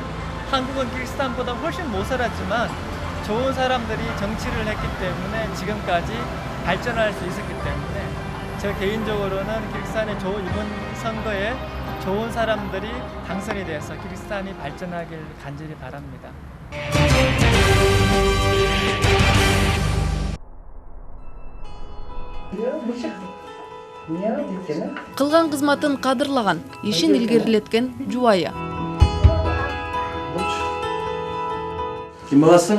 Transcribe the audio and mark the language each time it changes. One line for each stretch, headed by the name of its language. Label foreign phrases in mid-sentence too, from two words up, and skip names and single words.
Korean: 한국은 키르기스탄보다 훨씬 못 살았지만 좋은 사람들이 정치를 했기 때문에 지금까지 발전할 수 있었기 때문에 저 개인적으로는 키르기스탄의 이번 선거에 좋은 사람들이 당선이 돼서 키르기스탄이 발전하길 간절히 바랍니다.
Kyrgyz: Кылган кызматын кадырлаган, ишин илгерилеткен жубайы. Ким баласың?